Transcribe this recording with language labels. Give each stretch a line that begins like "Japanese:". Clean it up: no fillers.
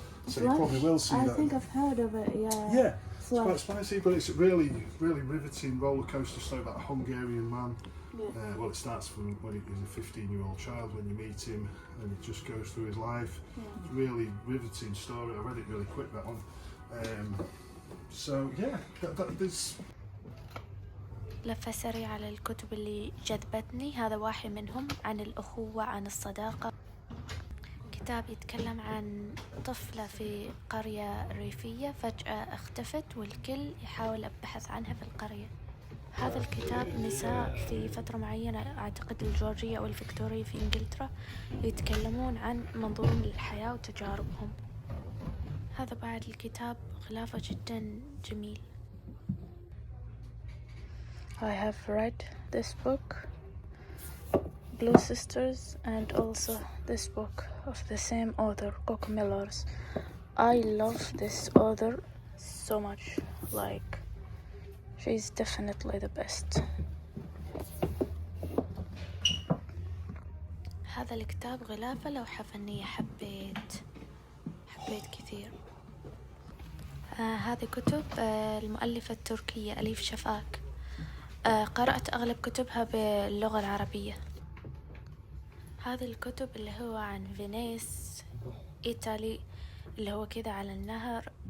English: So you probably will see that. I think I've heard of it. Yeah. It's quite spicy, but it's a really, really riveting roller coaster story about a Hungarian man. Well, it starts from when he's a 15-year-old child, when you meet him, and it just goes through his life. It's a really riveting story. I read it really quick, that one. There's
Arabic: لفة سريعة على الكتب اللي جذبتني. هذا واحد منهم، عن الأخوة، عن الصداقة. كتاب يتكلم عن طفلة في قرية ريفية فجأة اختفت، والكل يحاول البحث عنها في القرية. هذا الكتاب نساء في فترة معينة، أعتقد الجورجية أو الفيكتورية في إنجلترا، يتكلمون عن منظورهم للحياة وتجاربهم. هذا بعد الكتاب غلافة جدا جميل.
English: I have read this book, Blue Sisters, and also this book of the same author, Coco Millers. I love this author so much. Like, she's definitely the best.
Arabic: هذا الكتاب غلافة لوحة فنية، حبيت كثير. هذه كتب المؤلفة التركية أليف شفاك. قرأت أغلب كتبها باللغة العربية. هذه الكتب اللي هو عن فينيس، إيطالي، اللي هو كذا على النهر.